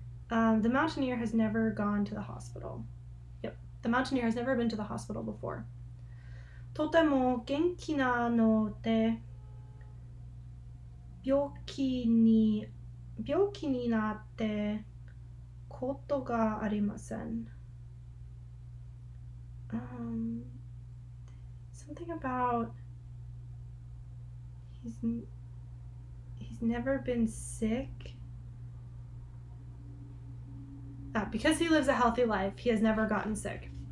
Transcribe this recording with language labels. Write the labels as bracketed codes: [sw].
[en] The mountaineer has never gone to the hospital. Yep, the mountaineer has never been to the hospital before. [ja] とても元気なので病気になってことがありません。 [en] Something about he's never been sick. Because he lives a healthy life, he has never gotten sick.